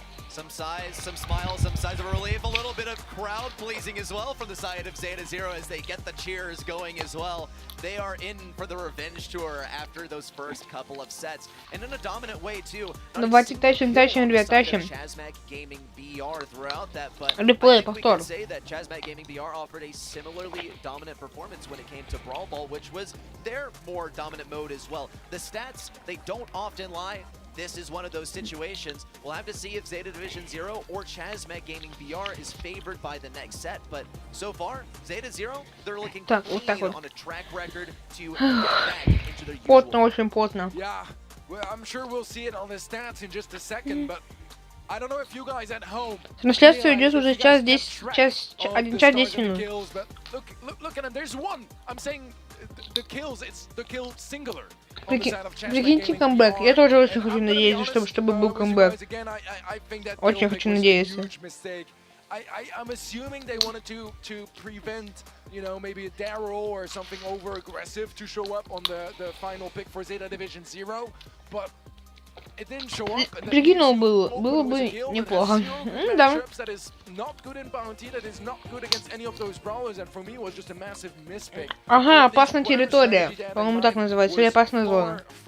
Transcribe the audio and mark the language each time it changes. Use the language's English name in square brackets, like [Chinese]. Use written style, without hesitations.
[English] Some sighs, some smiles, some signs of relief, a little bit of crowd pleasing as well from the side of Zeta Zero as they get the cheers going as well. They are in for the revenge tour after those first couple of sets, and in a dominant way too. [Russian] Давайте тащим, ребят, тащим. Реплей, повтор. [English] Say that Chazmat Gaming BR offered a similarly dominant performance when it came to Brawl Ball, which was their more dominant mode as well. The stats, they don't often lie. This is one of those situations. We'll have to see if Zeta Division Zero or Chazmat Gaming BR is favored by the next set, but so far, Zeta Zero, they're looking clean on a track record to get back into their usual. [Russian] Потно, очень потно. [English] Yeah, well, I'm sure we'll see it on the stats in just a second, but I don't know if you guys at home. [Russian] Трансляция идет уже час 1 час 10 минут. [English] Look at him. There's one. I'm saying the kills. It's the kill singular. [Russian] Прикиньте камбэк. Я тоже очень хочу надеяться, чтобы был камбэк. Очень хочу надеяться. [English] I'm assuming they wanted to prevent, you know, maybe a Daryl or something over aggressive to show up on the final pick for Zeta Division Zero, but it didn't show up. [Russian] Прикинул было бы неплохо. Да. Ага, опасная территория. По-моему, так называется. Или опасная зона.